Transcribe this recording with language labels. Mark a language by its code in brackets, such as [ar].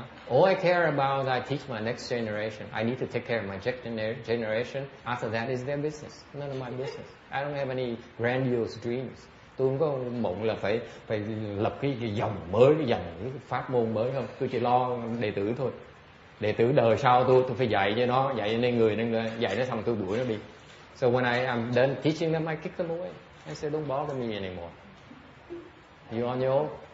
[en] All I care about is I teach my next generation. I need to take care of my generation. After that is their business. None of my business. I don't have any grandiose dreams. [vi] Tôi không có mộng là phải lập cái dòng mới, cái pháp môn mới không. Tôi chỉ lo đệ tử thôi. Đệ tử đời sau tôi phải dạy cho nó, dạy nên người dạy nó xong tôi đuổi nó đi. [en] So when I'm done teaching them, I kick them away. I say, don't bother me anymore. You on your own?